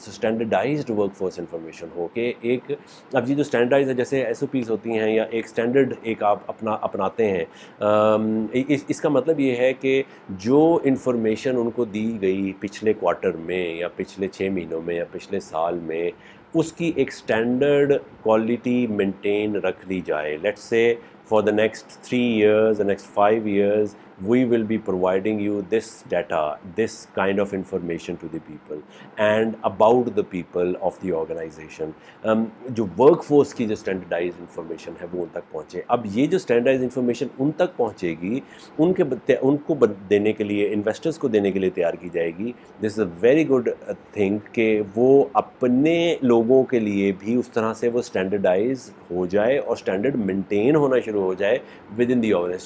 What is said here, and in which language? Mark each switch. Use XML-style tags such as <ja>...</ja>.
<ur>Standardised work force information ہو کہ ایک, اب یہ جو اسٹینڈرڈائز ہے جیسے ایس او پیز ہوتی ہیں یا ایک اسٹینڈرڈ ایک آپ اپناتے ہیں, اس کا مطلب یہ ہے کہ جو انفارمیشن ان کو دی گئی پچھلے کوارٹر میں یا پچھلے 6 مہینوں میں یا پچھلے سال میں, اس کی ایک اسٹینڈرڈ کوالٹی مینٹین رکھ لی جائے.</ur> <en>Let's say for the next 3 years, the next 5 years, we will be providing you this data, this kind of information to the people and about the people of the organization.</en> <ur>جو work force کی جو standardise information ہے وہ ان تک پہنچے. اب یہ جو اسٹینڈرڈائز انفارمیشن ان تک پہنچے گی, ان کو دینے کے لیے, انویسٹرز کو دینے کے لیے تیار کی جائے گی.</ur> <en>this is a very good thing</en> <ur>کہ وہ اپنے لوگوں کے لیے بھی اس طرح سے وہ اسٹینڈرڈائز ہو جائے اور اسٹینڈرڈ مینٹین ہونا شروع ہو جائے</ur> <en>Within the organization.</en>